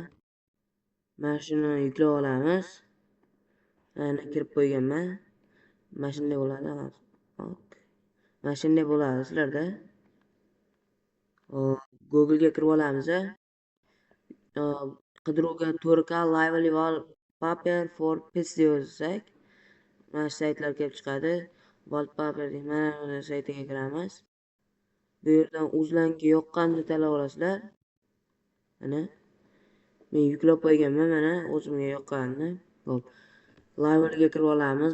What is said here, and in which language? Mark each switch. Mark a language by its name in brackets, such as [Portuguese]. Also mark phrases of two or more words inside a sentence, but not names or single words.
[Uzbek] Mana shuni yuklab olamiz. Mana kirib qo'yganman. Mana shunday bo'ladi. Hop. Mana shunday bo'ladi sizlarda. Hop. Google'ga kirib olamiz. Qidiruvga [English] 4K Lively wallpaper for PC [Uzbek] deb yozsak, mana shu saytlar kelib chiqadi. Wallpaper mana saytiga kiramiz. Bu yerdan o'zingizga yoqqanini tanlab olasizlar. Mana men yuklab qo'yganman, mana o'zimga yoqqanini. Hop. Lively'ga kirib olamiz.